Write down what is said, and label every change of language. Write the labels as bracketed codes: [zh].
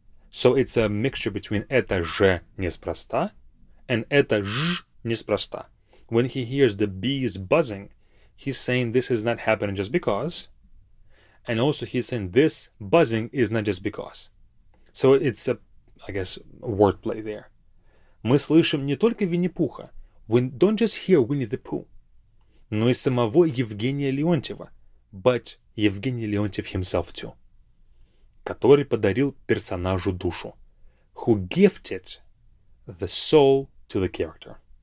[en] So it's a mixture between [ru] «это же неспроста» [en] and [ru] «это ж неспроста». [en] When he hears the bees buzzing, he's saying this is not happening just because. And also he's saying this buzzing is not just because. So it's a, I guess, wordplay there. [ru] Мы слышим не только Винни-Пуха. [en] We don't just hear Winnie-the-Pooh, [ru] но и самого Евгения Леонтьева, [en] but Евгений Леонтьев himself too, [ru] который подарил персонажу душу, [en] who gifted the soul to the character.